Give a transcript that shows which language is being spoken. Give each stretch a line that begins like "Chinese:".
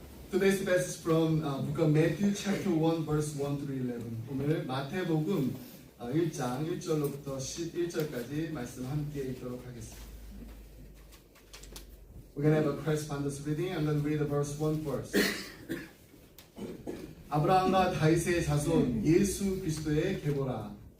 English: Today's passage from book of Matthew chapter 1 verse 1 through 11.
Korean: 오늘 마태복음 1장 1절로부터 11절까지 말씀 함께 읽도록 하겠습니다.
English: We're going to have a correspondence reading. I'm going to read the verse 1 first.
Korean: 아브라함과 다윗의 자손 예수 그리스도의 계보라.